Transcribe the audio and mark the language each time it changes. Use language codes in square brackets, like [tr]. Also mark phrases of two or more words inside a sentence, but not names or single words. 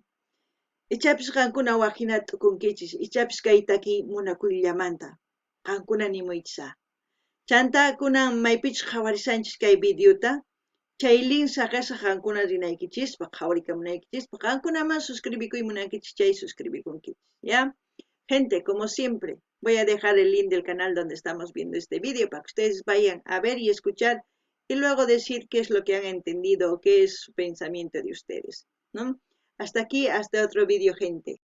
[qu] Ichapis qankuna waqhina t'ukunkichis, ichapis kay taki munakuyllamanta. Qankuna nimuychisa. Chanta kunan maypichus qhawarisanchis kay videota. Chay link saqasa qankuna rinaykichispa, qhawarikamunaykichispa, qankunaman suscribikuy munankichis chay suscribikunkichis, ¿ya? [es] Gente, como siempre, voy a dejar el link del canal donde estamos viendo este vídeo para que ustedes vayan a ver y escuchar y luego decir qué es lo que han entendido o qué es su pensamiento de ustedes, ¿no? Hasta aquí, hasta otro vídeo, gente.